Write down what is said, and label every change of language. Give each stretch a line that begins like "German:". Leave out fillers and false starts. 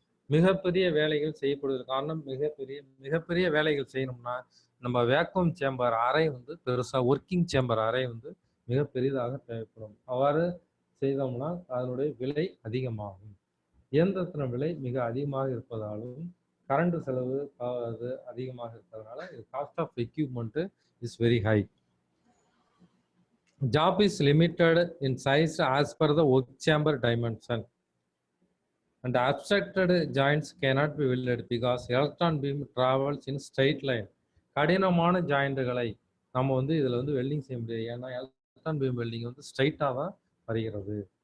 Tamil: மிகப்பெரிய வேலைகள் செய்யப்படுவதற்கு காரணம் மிகப்பெரிய வேலைகள் செய்யணும்னா நம்ம வேக்யூம் சேம்பர் அறை வந்து பெருசாக, ஒர்க்கிங் சேம்பர் அறை வந்து மிக பெரிதாக தேவைப்படும். அவ்வாறு செய்தோம்னா அதனுடைய விலை அதிகமாகும். இயந்திரத்தின் விலை மிக அதிகமாக இருப்பதாலும் கரண்ட் செலவு அதிகமாக இருக்கிறதுனால
English: Cost of equipment is very high. Job is limited in size as per the work chamber dimension, and abstracted joints cannot be welded because electron beam travels in straight line.
Tamil: கடினமான ஜாயிண்ட்களை நம்ம வந்து இதில் வந்து welding செய்ய முடியாது. ஏன்னா electron beam welding வந்து ஸ்ட்ரைட்டாக தான் வருகிறது.